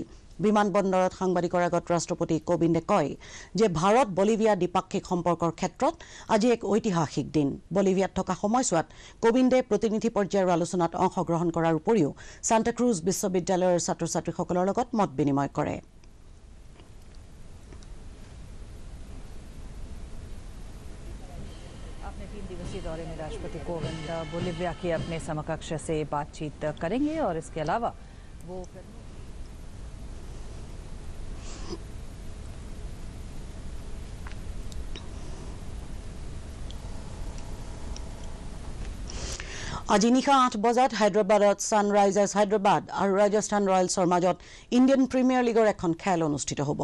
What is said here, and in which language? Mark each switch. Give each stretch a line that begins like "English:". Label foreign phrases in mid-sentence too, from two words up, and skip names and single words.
Assamese: বিমানবন্দৰত সাংবাদিকৰ আগত ৰাষ্ট্ৰপতি কোবিন্দে কয় যে ভাৰত বলিভিয়া দ্বিপাক্ষিক সম্পৰ্কৰ ক্ষেত্ৰত আজি এক ঐতিহাসিক দিন। বলিভিয়াত থকা সময়ছোৱাত কোবিন্দে প্ৰতিনিধি পৰ্যায়ৰ আলোচনাত অংশগ্ৰহণ কৰাৰ উপৰিও সান্তাক্ৰুজ বিশ্ববিদ্যালয়ৰ ছাত্ৰ ছাত্ৰীসকলৰ লগত মত বিনিময় কৰে।
Hindi: अपने 3 दिवसीय दौरे में राष्ट्रपति कोविंद बोलिविया के अपने समकक्ष से बातचीत करेंगे और इसके अलावा वो
Assamese: আজি নিশা 8 বজাত হায়দৰাবাদত ছানৰাইজাৰ্ছ হায়দৰাবাদ আৰু ৰাজস্থান ৰয়েলছৰ মাজত ইণ্ডিয়ান প্ৰিমিয়াৰ লীগৰ এখন খেল অনুষ্ঠিত হ'ব।